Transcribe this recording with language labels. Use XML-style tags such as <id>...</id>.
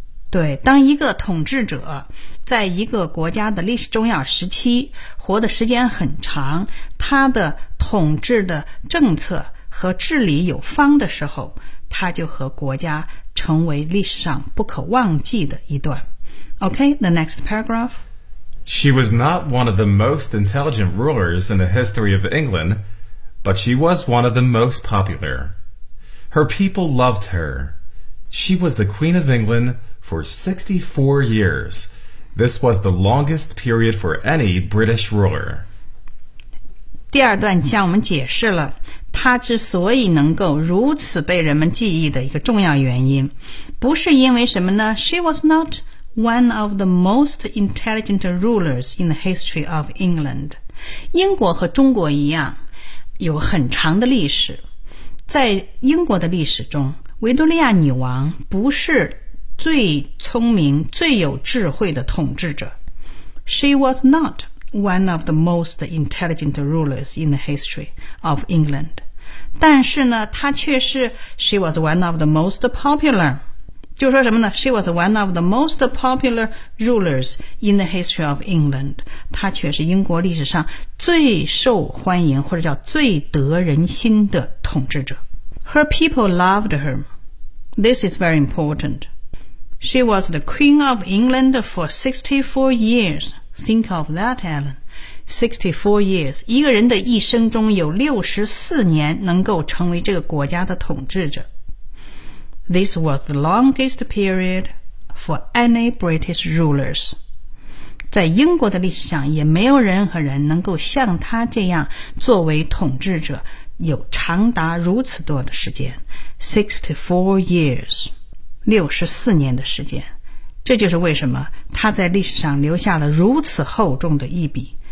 <zh>对，当一个统治者在一个国家的历史重要时期活的时间很长，他的统治的政策和治理有方的时候，他就和国家成为历史上不可忘记的一段。</zh> <en>OK, the next paragraph. She was not one of the most intelligent rulers in the history of England, but she was one of the most popular. Her people loved her. She was the Queen of EnglandFor 64 years, this was the longest period for any British ruler.</en> <zh>第二段向我们解释了他之所以能够如此被人们记忆的一个重要原因，不是因为什么呢？</zh> <en>She was not one of the most intelligent rulers in the history of England.</en> <zh>英国和中国一样，有很长的历史。在英国的历史中，维多利亚女王不是最聪明最有智慧的统治者。</zh> <en>She was not one of the most intelligent rulers in the history of England.</en> <zh>但是呢她却是</zh> <en>She was one of the most popular.</en> <zh>就说什么呢</zh> <en>She was one of the most popular rulers in the history of England.</en> <zh>她却是英国历史上最受欢迎或者叫最得人心的统治者。</zh> <en>Her people loved her. This is very important. She was the Queen of England for 64 years. Think of that, Alan. 64 years.</en> <zh>一个人的一生中有64年能够成为这个国家的统治者。</zh> <en>This was the longest period for any British rulers.</en> <zh>在英国的历史上也没有任何人能够像他这样作为统治者有长达如此多的时间。</zh> <en>64 years.</en> <zh>64年的时间，这就是为什么他在历史上留下了如此厚重的一笔。</zh>